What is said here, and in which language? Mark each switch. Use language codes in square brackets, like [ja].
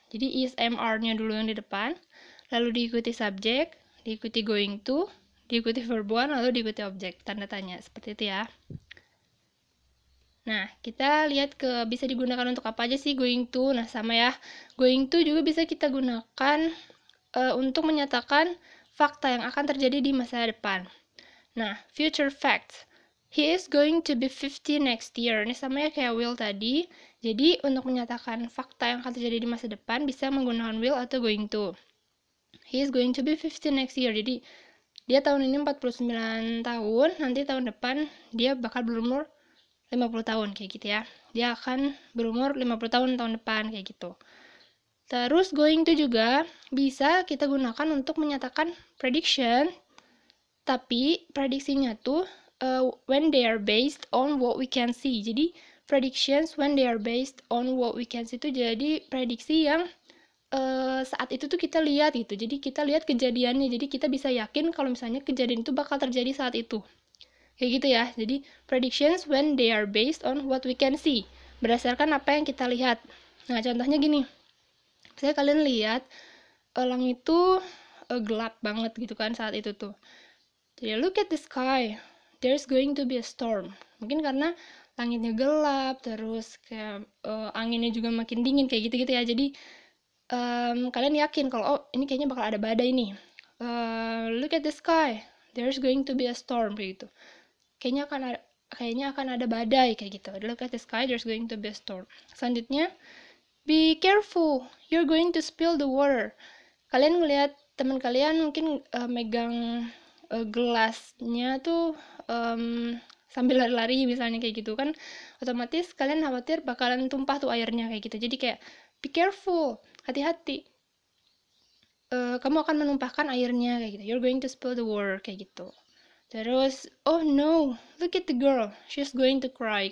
[id] Jadi is, am, are-nya dulu yang di depan, lalu diikuti subjek, diikuti going to, diikuti verb one, lalu diikuti objek, tanda tanya. Seperti itu ya. Nah, kita lihat bisa digunakan untuk apa aja sih going to. Nah, sama ya. Going to juga bisa kita gunakan untuk menyatakan fakta yang akan terjadi di masa depan. Nah, future facts. [en] He is going to be 50 next year. [id] Ini sama ya kayak will tadi. Jadi, untuk menyatakan fakta yang akan terjadi di masa depan, bisa menggunakan will atau going to. [en] He is going to be 50 next year. [id] Jadi, dia tahun ini 49 tahun, nanti tahun depan dia bakal berumur 50 tahun, kayak gitu ya. Dia akan berumur 50 tahun depan, kayak gitu. Terus, going to juga bisa kita gunakan untuk menyatakan prediction, tapi prediksinya tuh [en] when they are based on what we can see. [id] Jadi, [en] predictions when they are based on what we can see [id] itu jadi prediksi yang saat itu tuh kita lihat gitu. Jadi, kita lihat kejadiannya. Jadi, kita bisa yakin kalau misalnya kejadian itu bakal terjadi saat itu. Kayak gitu ya. [en] Jadi, predictions when they are based on what we can see. [id] Berdasarkan apa yang kita lihat. Nah, contohnya gini. Misalnya kalian lihat langit itu gelap banget gitu kan saat itu tuh. [en] Jadi, look at the sky. There's going to be a storm. [id] Mungkin karena langitnya gelap, terus kayak anginnya juga makin dingin, kayak gitu-gitu ya. Jadi, kalian yakin kalau, ini kayaknya bakal ada badai nih. [en] Look at the sky. There's going to be a storm, [id] kayak gitu. Kayaknya akan ada badai, kayak gitu. [en] Look at the sky, there's going to be a storm. [id] Selanjutnya, [en] be careful. You're going to spill the water. [id] Kalian ngelihat teman kalian mungkin megang gelasnya tuh sambil lari-lari misalnya kayak gitu kan, otomatis kalian khawatir bakalan tumpah tuh airnya kayak gitu. Jadi kayak [en] be careful, [id] hati-hati, kamu akan menumpahkan airnya kayak gitu. [en] You're going to spill the water [id] kayak gitu. [en] Terus, oh no, look at the girl, she's going to cry.